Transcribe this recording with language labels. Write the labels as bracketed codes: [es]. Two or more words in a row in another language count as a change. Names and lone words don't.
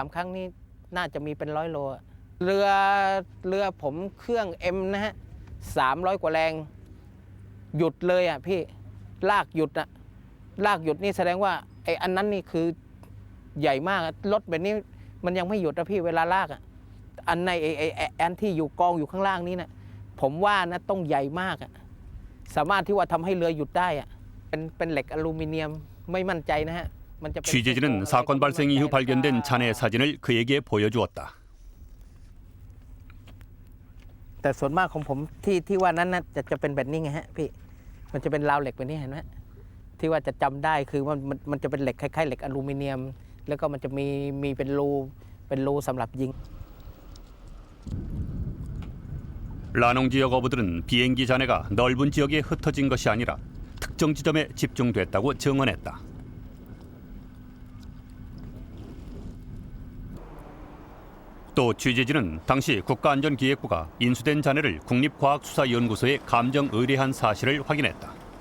[th] ครั้งนี้น่าจะมีเป็น100 โลเรือผมเครื่อง M นะฮะ300 กว่าแรงหยุดเลยอ่ะพี่ลากหยุดอะลากหยุดนี่แสดงว่าไอ้อันนั้นนี่คือใหญ่มากรถแบบนี้มันยังไม่หยุดนะพี่เวลาลากอ่ะอันในไอ้ที่อยู่กองอยู่ข้างล่างนี้นะผมว่านะต้องใหญ่มากอ่ะสามารถที่ว่าทำให้เรือหยุดได้อ่ะเป็นเหล็กอลูมิเนียมไม่มั่นใจนะฮะมันจะเป็น [ko] 취재진은 사건 발생 이후 발견된 잔해 사진을 그에게 보여주었다. [th] แต่ส่วนมากของผมที่ว่านั้นนะจะเป็นแบบนี้ไงฮะพี่มันจะเป็นราวเหล็กแบบนี้เห็นไหมที่ว่าจะจำได้คือมันจะเป็นเหล็กคล้ายๆเหล็กอลูมิเนียมแล้วก็มันจะมีเป็นรูสำหรับยิง [ko] 라농 지역 어부들은 비행기 잔해가 넓은 지역에 흩어진 것이 아니라 특정 지점에 집중됐다고 증언했다. 또 취재진은 당시 국가안전기획부가 인수된 잔해를 국립과학수사연구소에 감정 의뢰한 사실을 확인했다.